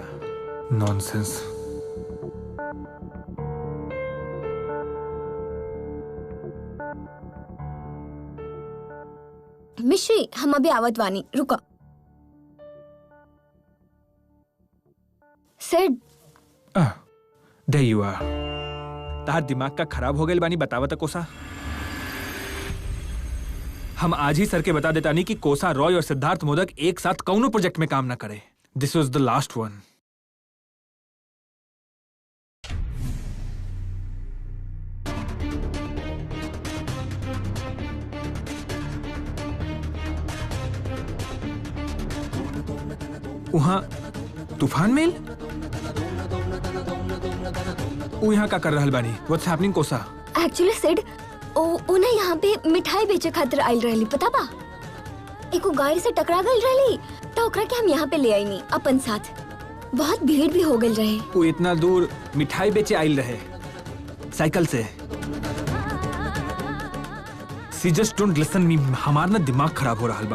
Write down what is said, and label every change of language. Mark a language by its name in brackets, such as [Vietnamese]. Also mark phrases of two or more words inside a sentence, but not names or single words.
[Bhojpuri] नॉनसेंस। मिश्री, हम अभी आवत वानी, रुका। सिड, [English] there you are। [Bhojpuri] तार दिमाग का खराब हो गए बानी, बतावा था कोसा। हम आज ही सर के बता देता नहीं कि कोसा रॉय और सिद्धार्थ मोदक एक साथ कौनो प्रोजेक्ट में काम ना करे। [English] This was the last one. [Bhojpuri] वहां तूफान मेल वो यहाँ का कर रहल बानी? [English] What's happening Kosa? [Bhojpuri] एक्चुअली सिड ओ ना यहाँ पे मिठाई बेचे खातिर आइल रहली, पता बा? एको गाड़ी से टकरा गई रहली तो ओकरा के हम यहाँ पे ले आई नहीं अपन साथ। बहुत भीड़ भी हो गई रहे। वो इतना दूर मिठाई बेचे आइल रहे साइकिल से। [English] She just don't listen me. [Bhojpuri] हमार ना दिमाग खराब हो रहा बा।